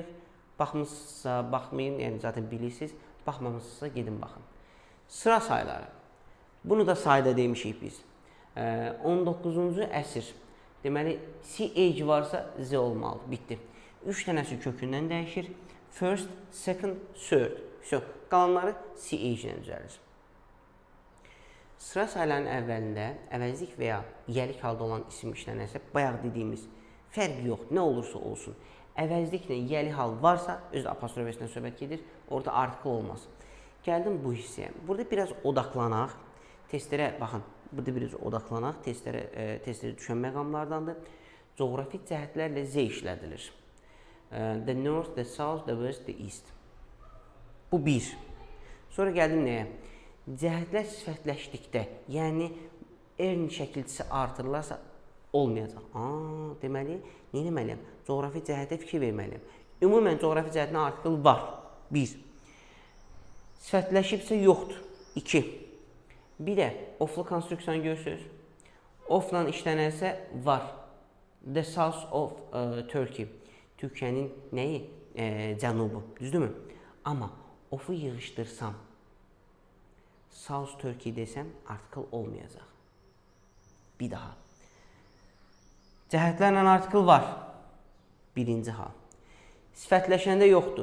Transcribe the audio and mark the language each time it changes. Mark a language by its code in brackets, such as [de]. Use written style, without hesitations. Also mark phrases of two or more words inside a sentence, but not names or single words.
[az] Baxmışsınızsa, baxmayın, yəni zaten bilirsiniz. Baxmamışsınızsa, gedin baxın. Sıra sayları. Bunu da sayda demişik biz. 19-cu əsr. Deməli, CH varsa Z olmalıdır. Bitdi. 3 dənəsi kökündən dəyişir. [en] First, second, third. [az] Qalanları CH ilə düzəlir. Sıra sayılarının əvvəlində əvəzlik və ya yəlik halda olan isim işlənərsə, bayaq dediyimiz fərq yox, nə olursa olsun. Əvəzliklə yəli hal varsa, özü apostrof S-dən söhbət gedir, orada artikel olmaz. Gəldim bu hissəyə. Burada biraz odaqlanaq, testlərə baxın, burada biraz odaqlanaq, testlərə düşən məqamlardandır. Coğrafi cəhətlərlə Z işlədilir. [en] The north, the south, the west, the east. [az] Bu bir. Sonra gəldim nəyə? Cəhətlər sifətləşdikdə, yəni erni şəkilçisi artırılarsa olmayacaq. Deməli, nə etməliyəm? Coğrafi cəhətə fikir verməliyəm. Ümumən, coğrafi cəhətinə artikel var. 1. Sifətləşibsə yoxdur. 2. Bir də, oflu konstruksiyanı görürsünüz. Ofla işlənərsə var. [en] The south of Turkey. [az] Türkiyənin nəyi? Cənubu. Düzdürmü? Amma ofu yığışdırsam, [en] South Turkey [az] desəm, artikel olmayacaq. Bir daha. Cəhətlərlə artikel var. Birinci hal. Sifətləşəndə yoxdur.